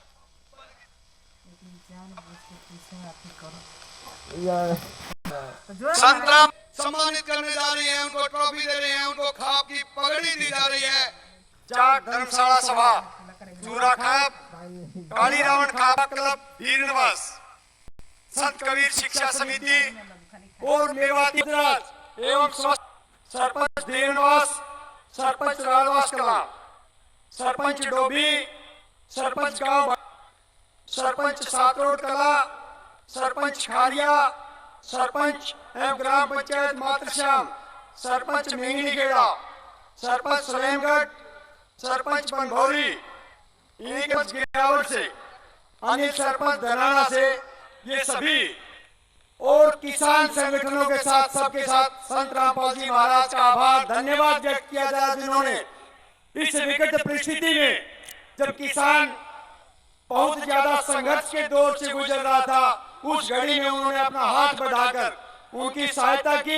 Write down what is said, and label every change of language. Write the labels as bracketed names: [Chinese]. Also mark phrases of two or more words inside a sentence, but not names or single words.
[Hindi] संत राम सम्मानित करने जा रही है, उनको ट्रॉफी दे रहे हैं, उनको खाप की पगड़ी दी जा रही है। जाट धर्मशाला सभा, चूरा खाप, काली रावण खाप क्लब, धीरनवास, संत कबीर शिक्षा समिति और मेवाती राज एवं सरपंच धीरनवास, सरपंच राजवास कला, सरपंच डोभी, सरपंच गांव, सरपंच सातरोड कला, सरपंच खारिया, सरपंच एवं ग्राम पंचायत मातृश्याम, सरपंच मेंगनीखेड़ा, सरपंच सलेमगढ़, सरपंच बनभौरी, इनके गिरावट से, अनिल सरपंच धनाना से, ये सभी और किसान संगठनों के साथ, सबके साथ संत रामपाल जी महाराज का आभार, धन्यवाद व्यक्त किया जाए, जिन्होंने इस विकट परिस्थिति में, जब किसान बहुत ज्यादा संघर्ष के दौर से गुजर रहा था, उस घड़ी में उन्होंने अपना हाथ बढ़ाकर उनकी सहायता की।